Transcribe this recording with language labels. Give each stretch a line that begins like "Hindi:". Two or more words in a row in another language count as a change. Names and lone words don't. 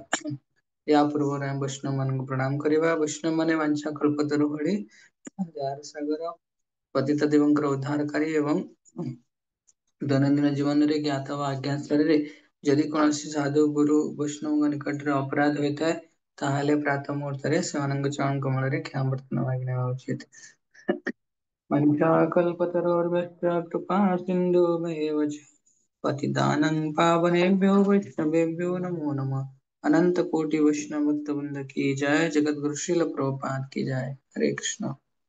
Odia: ୟା ପୂର୍ବରୁ ଆମେ ବୈଷ୍ଣବ ମାନଙ୍କୁ ପ୍ରଣାମ କରିବା। ବୈଷ୍ଣବ ମାନେ ବାଞ୍ଛା କଳ୍ପତରୁ ଭଳି ଯାହାର ସାଗର ପତିତ ଦେବଙ୍କର ଉଦ୍ଧାରକାରୀ ଏବଂ ଦୈନନ୍ଦିନ ଜୀବନରେ ଜ୍ଞାତ ବା ଅଜ୍ଞାତ ସ୍ତରରେ ଯଦି କୌଣସି ସାଧୁ ଗୁରୁ ବୈଷ୍ଣବଙ୍କ ନିକଟରେ ଅପରାଧ ହୋଇଥାଏ, ତାହେଲେ ପ୍ରାତଃ ମୁହୂର୍ତ୍ତରେ ସେମାନଙ୍କ ଚରଣ କମଳରେ କ୍ଷମାପ୍ରାର୍ଥନା ମାଗି ନେବା ଉଚିତ।
Sanskrit: वञ्चाकल्पतरोर्भ्यश्च कृपा सिन्धुभैव च पतितानं पावनेभ्यो वैष्णवेभ्यो नमो नमः।
Hindi: अनंत कोटि वैष्णव भक्त वृंद की जय। जगत गुरु श्रील प्रभुपाद की जय।
Sanskrit: हरे कृष्ण।